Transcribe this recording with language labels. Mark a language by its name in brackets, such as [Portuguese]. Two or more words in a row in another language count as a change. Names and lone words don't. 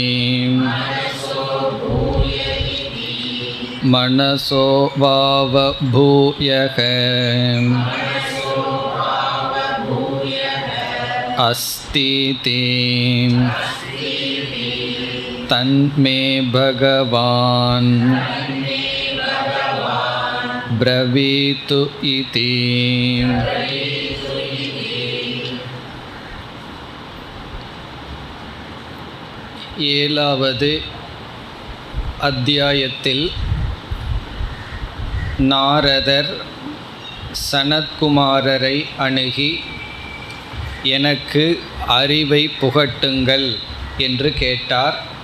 [Sanskrit] मनसो वाव भूयः अस्तीति तन्मे भगवान् ब्रवीतु इति. [Tamil] ஏழாவது அத்தியாயத்தில் நாரதர் சனத்குமாரரை அணுகி எனக்கு அறிவை புகட்டுங்கள் என்று கேட்டார்.